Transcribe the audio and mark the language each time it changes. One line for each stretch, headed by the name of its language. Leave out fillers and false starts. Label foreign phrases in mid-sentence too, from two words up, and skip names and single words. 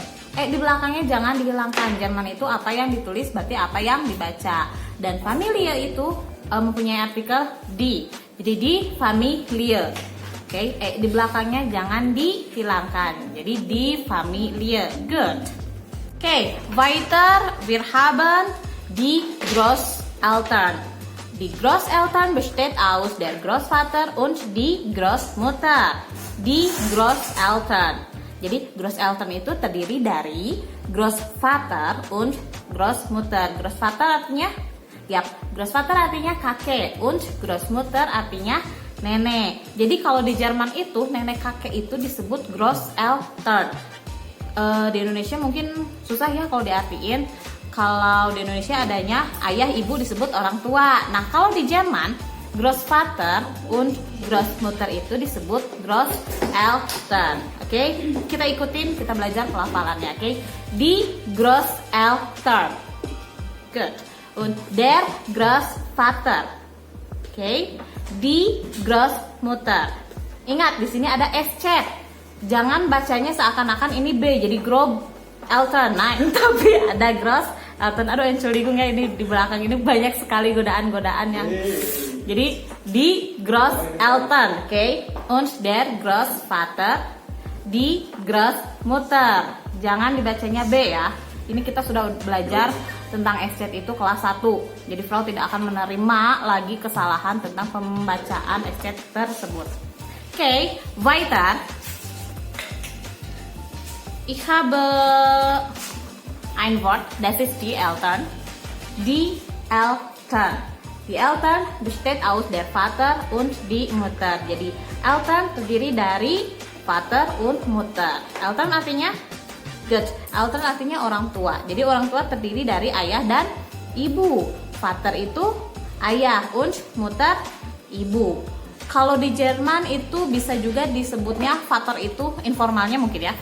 Indonesian: Di belakangnya jangan dihilangkan. Jerman itu apa yang ditulis berarti apa yang dibaca. Dan familie itu mempunyai artikel di. Jadi di familie. Oke, di belakangnya jangan dihilangkan. Jadi di familie. Good. Oke,
German: weiter wir haben die Großeltern. Die Großeltern besteht aus der Großvater und die Großmutter. Die Großeltern.
Indonesian: Jadi Großeltern itu terdiri dari
German: Großvater und Großmutter.
Indonesian: Großvater artinya Großvater artinya kakek
German: und Großmutter
Indonesian: artinya nenek. Jadi kalau di Jerman itu nenek kakek itu disebut Großeltern. Di Indonesia mungkin susah ya kalau diartiin. Kalau di Indonesia adanya ayah ibu disebut orang tua. Nah kalau di Jerman
German: Großvater und Großmutter
Indonesian: itu disebut Großeltern. Oke, kita ikutin, kita belajar pelafalannya. Oke,
German: die Großeltern. Good. Und der Großvater. Oke, die Großmutter.
Indonesian: Ingat di sini ada SC. Jangan bacanya seakan-akan ini B jadi Großeltern. Nah, tapi ada Großeltern. Aduh, Entschuldigung ya, ini di belakang ini banyak sekali godaan-godaan yang.
German: Jadi die Großeltern, okay? Und der Großvater, die Großmutter.
Indonesian: Jangan dibacanya B ya. Ini kita sudah belajar tentang SZ itu kelas 1. Jadi Frau tidak akan menerima lagi kesalahan tentang pembacaan SZ tersebut.
German: Okay, weiter. Ich habe ein Wort, das ist die Eltern. Die Eltern. Die Eltern besteht aus der Vater und die Mutter.
Indonesian: Jadi Eltern terdiri dari
German: Vater und Mutter.
Indonesian: Eltern artinya Eltern artinya orang tua. Jadi orang tua terdiri dari ayah dan ibu. Vater itu ayah
German: und Mutter
Indonesian: ibu. Kalau di Jerman itu bisa juga disebutnya Vater itu informalnya mungkin ya.